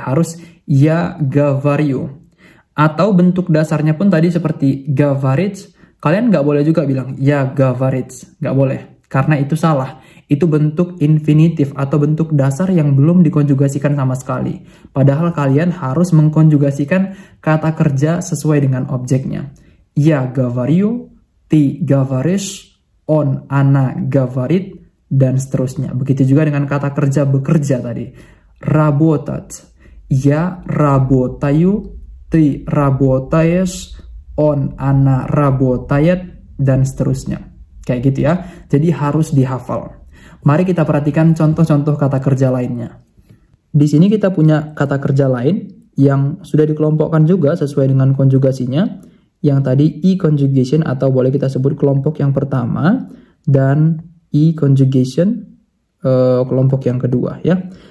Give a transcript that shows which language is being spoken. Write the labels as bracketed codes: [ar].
[id] Harus ya говорю. Atau bentuk dasarnya pun tadi seperti говорить, kalian nggak boleh juga bilang ya говорить, nggak boleh. Karena itu salah. Itu bentuk infinitif atau bentuk dasar yang belum dikonjugasikan sama sekali. Padahal kalian harus mengkonjugasikan kata kerja sesuai dengan objeknya. [ru] Я говорю, ты говоришь, он, она говорит, [id] dan seterusnya. Begitu juga dengan kata kerja bekerja tadi. [ru] Работать. Я работаю, ты работаешь, он, она работает, [id] dan seterusnya. Kayak gitu ya. Jadi harus dihafal. Mari kita perhatikan contoh-contoh kata kerja lainnya. Di sini kita punya kata kerja lain yang sudah dikelompokkan juga sesuai dengan konjugasinya. Yang tadi e-conjugation atau boleh kita sebut kelompok yang pertama dan e-conjugation kelompok yang kedua ya.